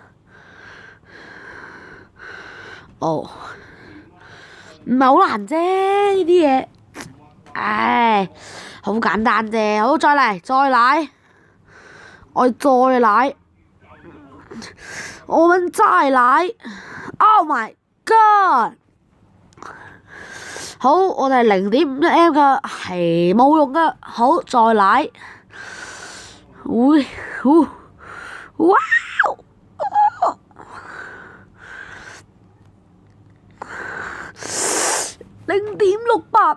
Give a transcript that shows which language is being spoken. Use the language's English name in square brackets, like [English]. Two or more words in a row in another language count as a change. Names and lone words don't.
[Cantonese] 哦，唔係好難啫呢啲嘢。唉，好簡單啫。好，再嚟，再嚟，我再嚟，我們再嚟。 [English] Oh my god！ [Cantonese] 好，我哋係0.51 M 噶，係冇用噶。好，再嚟。哇！0.68。